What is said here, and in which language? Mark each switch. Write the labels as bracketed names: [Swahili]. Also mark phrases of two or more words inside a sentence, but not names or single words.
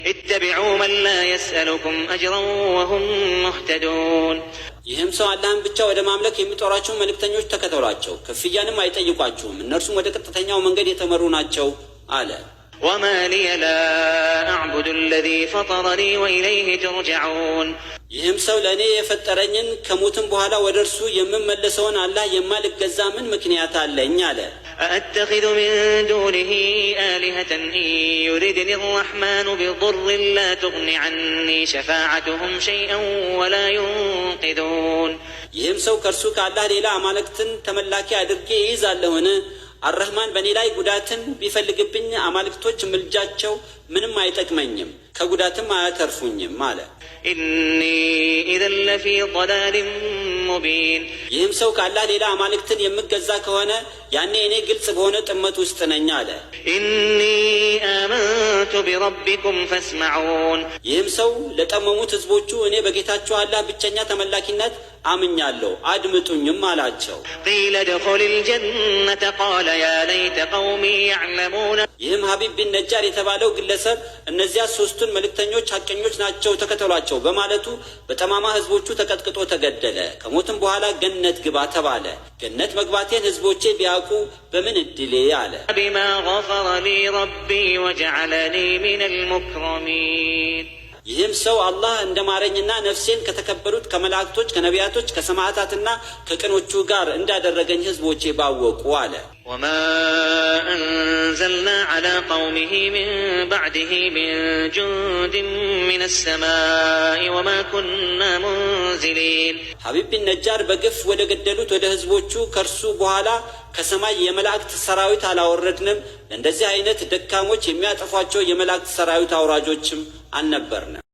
[Arabic] اتبعوا من لا يسألكم أجرا وهم مهتدون [Amharic] ይህም ሰው አላህን ብቻ ወደ ማምለክ የሚጠራቸው መልእክተኞች ተከተሏቸው፣ ክፍያንም አይጠይቋቸውም፣ እነርሱም ወደ ቀጥተኛው መንገድ የተመሩ ናቸው አለ። [Arabic] وما لي لا أعبد الذي فطرني وإليه ترجعون [Amharic] ይህም ሰው ለእኔ የፈጠረኝን ከሞትም በኋላ ወደ እርሱ የምመለሰውን አላህ የማልገዛ ምን ምክንያት አለኝ አለ። [Arabic] أأتخذ من دونه آلهة إن يردني الرحمن بضر لا تغن عني شفاعتهم شيئا ولا ينقذون [Amharic] ይህም ሰው ከእርሱ ከአላህ ሌላ አማልክትን ተመላኪ አድርጌ ይይዛለሁን? አርህማን በእኔ ላይ ጉዳትን ቢፈልግብኝ አማልክቶች ምልጃቸው ምንም አይጠቅመኝም፣ ከጉዳትም አያተርፉኝም አለ። [Arabic] إني إذا لفي ضلال مبين [Amharic] ይህም ሰው ከአላህ ሌላ አማልክትን የምገዛ ከሆነ ያኔ እኔ ግልጽ በሆነ ጥመት ውስጥ ነኝ አለ። [Arabic] إني آمنت بربكم فاسمعون [Amharic] ይህም ሰው ለጠመሙት ህዝቦቹ እኔ በጌታቸው አላህ ብቸኛ ተመላኪነት አምኛለሁ አድምጡኝም አላቸው። [Arabic] قيل ادخل الجنة قال يا ليت قومي يعلمون [Amharic] ይህም ሀቢብ ቢን ነጃር የተባለው ግለሰብ እነዚያ ሶስቱን መልእክተኞች ሐቀኞች ናቸው ተከተሏቸው በማለቱ በጠማማ ህዝቦቹ ተቀጥቅጦ ተገደለ። ከሞትም በኋላ ገነት ግባ ተባለ። ገነት መግባቴን ህዝቦቼ ቢያውቁ በምን እድሌ አለ። [Arabic] بما غفر لي ربي وجعلني من المكرمين [Amharic] ይህም ሰው አላህ እንደማረኝና ነፍሴን ከተከበሩት ከመላእክቶች ከነቢያቶች ከሰማዕታትና ከቅኖቹ ጋር እንዳደረገኝ ህዝቦቼ ባወቁ አለ። [Arabic] وما أنزلنا على قومه من بعده من جند من السماء وما كنا منزلين [Amharic] ሀቢብ ቢን ነጃር በግፍ ወደ ገደሉት ወደ ህዝቦቹ ከእርሱ በኋላ ከሰማይ የመላእክት ሰራዊት አላወረድንም፣ ለእንደዚህ አይነት ደካሞች የሚያጠፏቸው የመላእክት ሰራዊት አውራጆችም አልነበርንም።